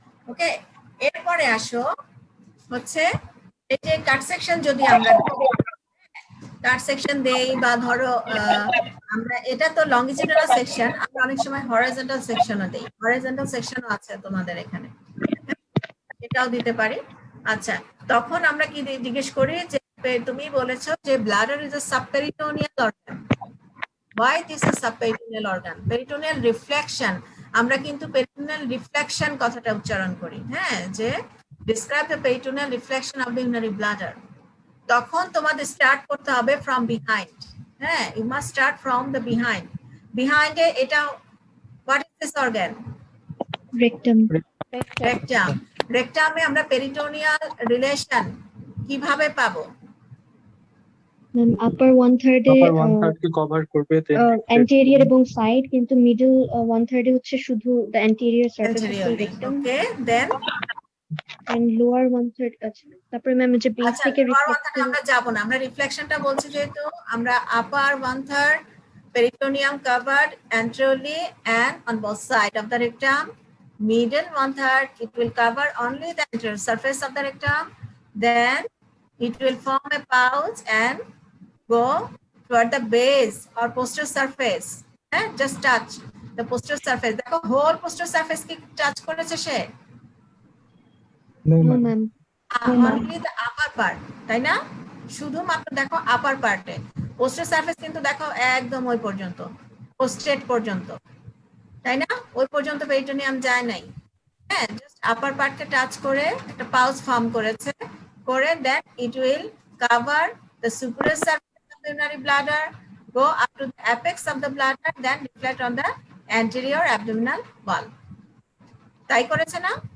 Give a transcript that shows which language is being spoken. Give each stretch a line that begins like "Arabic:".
Bangla: ওকে, এরপরে আসো হচ্ছে এই যে কাট সেকশন, যদি আমরা কাট সেকশন দেই বা ধরো আমরা এটা তো লংজিটিউডাল সেকশন, আমরা অনেক সময় হরাইজন্টাল সেকশনও দেই, হরাইজন্টাল সেকশনও আছে তোমাদের এখানে, এটাও দিতে পারি। আচ্ছা, তখন আমরা কি জিজ্ঞেস করি যে তুমি বলেছো যে bladder is a সাবপেরিটোনিয়াল organ.
English: Why this is subperitoneal organ? Peritoneal reflection,
Bangla: আমরা কিন্তু
English: peritoneal reflection
Bangla: কথাটা উচ্চারণ করি।
English: হ্যাঁ, যে describe the peritoneal reflection of the urinary bladder,
Bangla: তখন তোমাদের স্টার্ট করতে হবে
English: from behind। হ্যাঁ, you must start from the behind। behind এ এটা, what is this organ? rectum. rectum।
Bangla: rectum এ আমরা peritoneal relation কিভাবে পাবো?
English: upper 1/3 এ upper 1/3
Bangla: কে কভার করবে,
English: then anterior
Bangla: এবং সাইড, কিন্তু
English: middle 1/3
Bangla: এ হচ্ছে শুধু
English: the anterior surface of the Anteriorly, rectum, okay, then and lower 1/3 আছে।
Bangla: তারপরে ম্যাম যে বেস আচ্ছা, থেকে
English: lower one third
Bangla: আমরা যাব না, আমরা রিফ্লেকশনটা বলছি যেহেতু,
English: আমরা upper 1/3 peritoneum covered anteriorly and on both sides of the rectum, middle 1/3 it will cover only the anterior surface of the rectum, then it will form a pouch and go toward the base or posterior surface. Just touch the posterior surface, দেখো whole posterior surface
Bangla: কি touch করেছে সে?
English: no no ma'am. ma'am, only the upper part,
Bangla: তাই না? শুধুমাত্র দেখো আপার পার্টে, পোস্টের surface কিন্তু দেখো একদম ওই পর্যন্ত, পোস্টেট পর্যন্ত, তাই না? ওই পর্যন্ত পেরিটোনিয়াম যায় নাই। হ্যাঁ, জাস্ট আপার পার্টকে টাচ করে একটা পাউচ ফর্ম করেছে,
English: করে then it will cover the superior surface of the urinary bladder, go up to the apex of the bladder, then reflect on the anterior abdominal wall।
Bangla: তাই করেছে না?